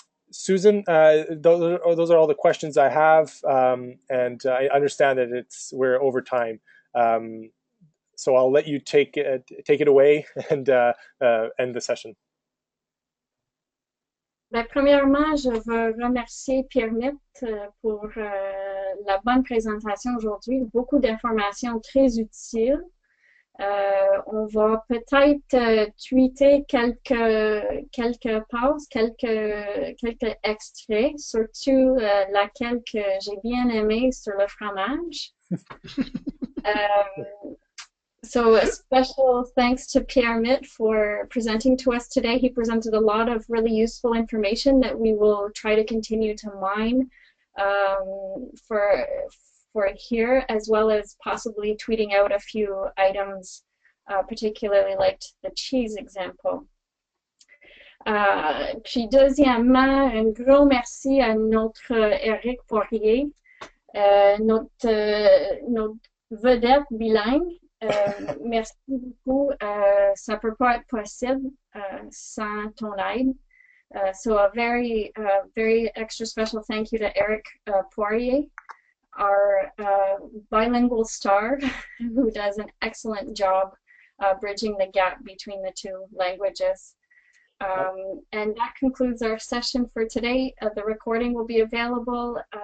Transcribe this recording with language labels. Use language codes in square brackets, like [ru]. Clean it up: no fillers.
[en] Susan, those are all the questions I have, and I understand that we're over time. So I'll let you take it away and end the session. [fr] Ben, premièrement, je veux remercier Pierre Mit pour la bonne présentation aujourd'hui. Beaucoup d'informations très utiles. On va peut-être tweeter quelques pauses, quelques extraits, surtout laquelle que j'ai bien aimé sur le fromage. [en] So a special thanks to Pierre Mit for presenting to us today. He presented a lot of really useful information that we will try to continue to mine for here, as well as possibly tweeting out a few items, particularly like the cheese example. [fr] Puis deuxièmement, un gros merci à notre Eric Poirier, notre vedette bilingue. Merci beaucoup. Ça peut pas être possible sans ton aide. [en] So a very extra special thank you to Eric Poirier, our bilingual star, who does an excellent job bridging the gap between the two languages. And that concludes our session for today. The recording will be available.